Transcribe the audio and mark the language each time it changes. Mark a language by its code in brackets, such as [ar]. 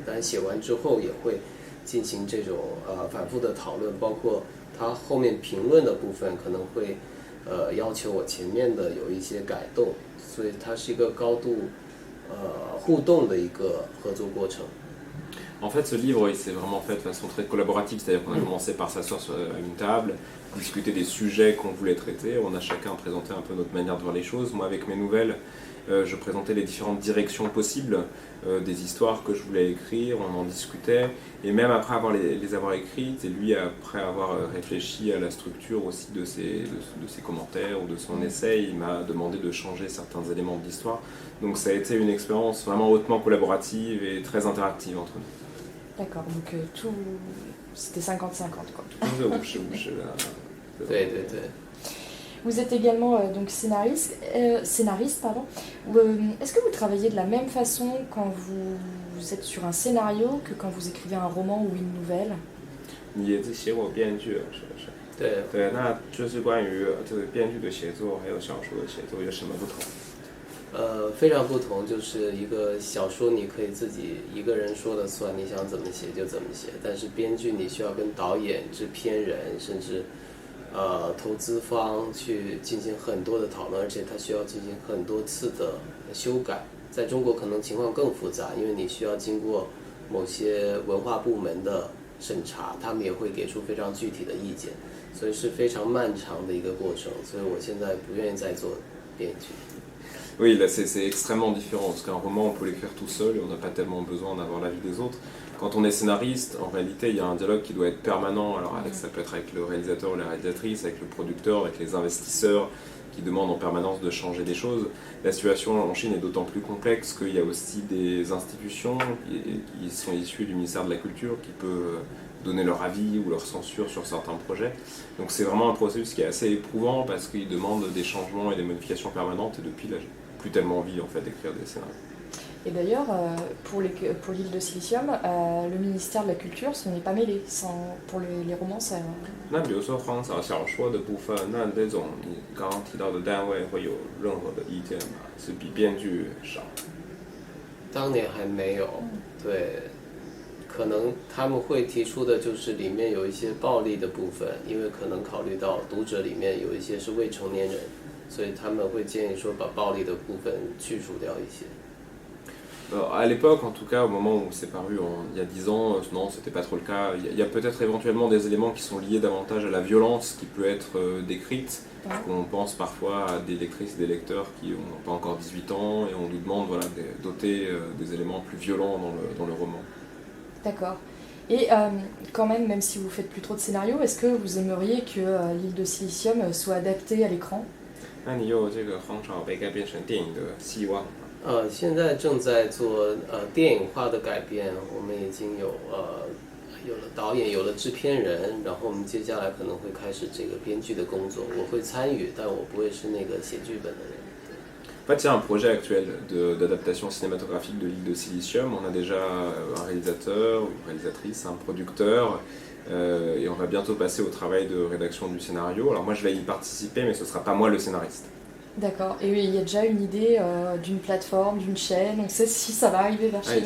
[zh] 但写完之后也会进行这种反复的讨论，包括他后面评论的部分可能会要求我前面的有一些改动，所以它是一个高度互动的一个合作过程。 [fr] En fait, ce livre, il s'est vraiment fait de façon très collaborative, c'est-à-dire qu'on a commencé par s'asseoir sur une table, discuter des sujets qu'on voulait traiter, on a chacun présenté un peu notre manière de voir les choses. Moi, avec mes nouvelles, je présentais les différentes directions possibles des histoires que je voulais écrire, on en discutait, et même après les avoir écrites, et lui, après avoir réfléchi à la structure aussi de ses commentaires ou de son essai, il m'a demandé de changer certains éléments de l'histoire. Donc ça a été une expérience vraiment hautement collaborative et très interactive entre nous. D'accord, donc tout, c'était 50-50 quoi. Ouais. Vous êtes également donc scénariste, pardon. Est-ce que vous travaillez de la même façon quand vous êtes sur un scénario que quand vous écrivez un roman ou une nouvelle? [zh] 你也是写过编剧是不是？对，那就是关于这个编剧的写作还有小说的写作有什么不同？非常不同，就是一个小说你可以自己一个人说了算，你想怎么写就怎么写，但是编剧你需要跟导演、制片人甚至投资方去进行很多的讨论，而且它需要进行很多次的修改。在中国可能情况更复杂，因为你需要经过某些文化部门的审查，他们也会给出非常具体的意见，所以是非常漫长的一个过程。所以我现在不愿意再做编剧。 [fr] Oui, là c'est extrêmement différent, parce qu'un roman, on peut l'écrire tout seul et on n'a pas tellement besoin d'avoir l'avis des autres. Quand on est scénariste, en réalité, il y a un dialogue qui doit être permanent. Alors ça peut être avec le réalisateur ou la réalisatrice, avec le producteur, avec les investisseurs, qui demandent en permanence de changer des choses. La situation en Chine est d'autant plus complexe qu'il y a aussi des institutions qui sont issues du ministère de la Culture qui peuvent donner leur avis ou leur censure sur certains projets. Donc c'est vraiment un processus qui est assez éprouvant parce qu'il demande des changements et des modifications permanentes et depuis là j'ai plus tellement envie en fait d'écrire des scénarios. Et d'ailleurs, pour l'île de Silicium, le ministère de la Culture s'en est pas mêlé. Pour les romans, ça... [zh] 那比如说荒草小说的部分，那这种你刚刚提到的单位会有任何的意见吗？是比编剧少？当年还没有，对，可能他们会提出的就是里面有一些暴力的部分，因为可能考虑到读者里面有一些是未成年人，所以他们会建议说把暴力的部分去除掉一些。 [fr] À l'époque, en tout cas, au moment où c'est paru il y a 10 ans, non, c'était pas trop le cas. Il y a peut-être éventuellement des éléments qui sont liés davantage à la violence qui peut être décrite. On pense parfois à des lectrices, des lecteurs qui n'ont pas encore 18 ans et on nous demande voilà, de doter des éléments plus violents dans le roman. D'accord. Et quand même si vous faites plus trop de scénarios, est-ce que vous aimeriez que l'île de Silicium soit adaptée à l'écran? [zh] 那你有这个荒草被改编成电影的希望吗？现在正在做电影化的改编，我们已经有了导演，有了制片人，然后我们接下来可能会开始这个编剧的工作，我会参与，但我不会是那个写剧本的人。 [fr] En fait, il y a un projet actuel d'adaptation cinématographique de l'île de Silicium. On a déjà un réalisateur, une réalisatrice, un producteur, et on va bientôt passer au travail de rédaction du scénario. Alors moi, je vais y participer, mais ce ne sera pas moi le scénariste. D'accord. Et il y a déjà une idée d'une plateforme, d'une chaîne, on sait si ça va arriver vers chez nous